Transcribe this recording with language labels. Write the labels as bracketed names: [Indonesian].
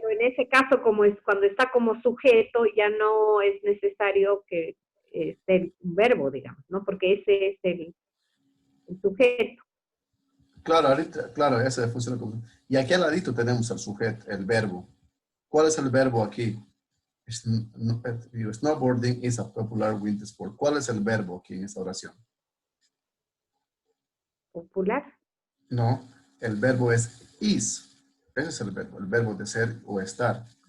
[Spanish] Pero en ese caso, como es cuando está como sujeto, ya no es necesario que esté un verbo, digamos, ¿no? Porque ese es el sujeto. claro, ahorita, claro, ese funciona como. Y aquí al ladito tenemos el sujeto, el verbo. ¿Cuál es el verbo aquí? [English] Snowboarding is a popular winter sport. [Spanish] ¿Cuál es el verbo aquí en esta oración? Popular. No, el verbo es is. Ese es el verbo de ser o estar.